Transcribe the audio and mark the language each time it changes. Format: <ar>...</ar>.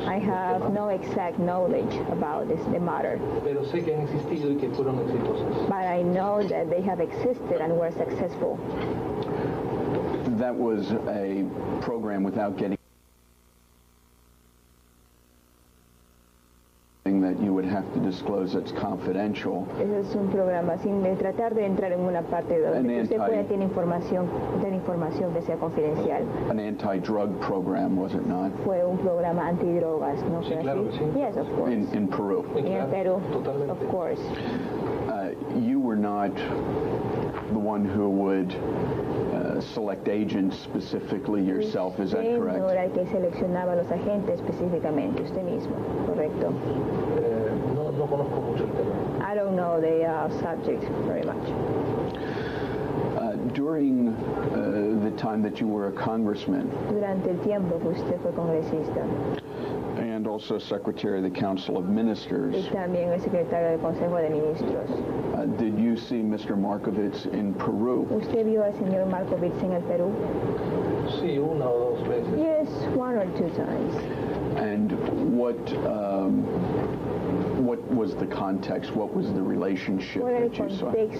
<en>I have no exact knowledge about the matter.</en> <es>Pero sé que han existido y que fueron exitosas.</es> <en>But I know that they have existed and were successful. That was a program without getting that you would have to disclose that's confidential.</en> <es>Es un programa sin tratar de entrar en una parte donde usted pueda tener información que sea confidencial.</es> <en>An anti-drug program, was it not?</en> <es>Fue un programa antidrogas, ¿no? Sí, claro que sí.</es> <en>Yes, of course. In Peru. In Peru,</en> <es>totalmente.</es> <en>of course. You were not the one who would select agents specifically yourself, is that correct?</en> <es>No era el que seleccionaba a los agentes específicamente, usted mismo, correcto. No conozco mucho el tema.</es> <en>I don't know the subject very much. During the time that you were a congressman,</en> <es>durante el tiempo que usted fue congresista,</es> <en>and also Secretary of the Council of Ministers,</en> <es>y también el secretario del Consejo de Ministros,</es> <en>did you see Mr. Markovits in Peru?</en> <es>¿Usted vio al señor Markovits en el Perú? Sí, una o dos veces.</es> <en>Yes, one or two times. And what was the context? What was the relationship that you saw?</en>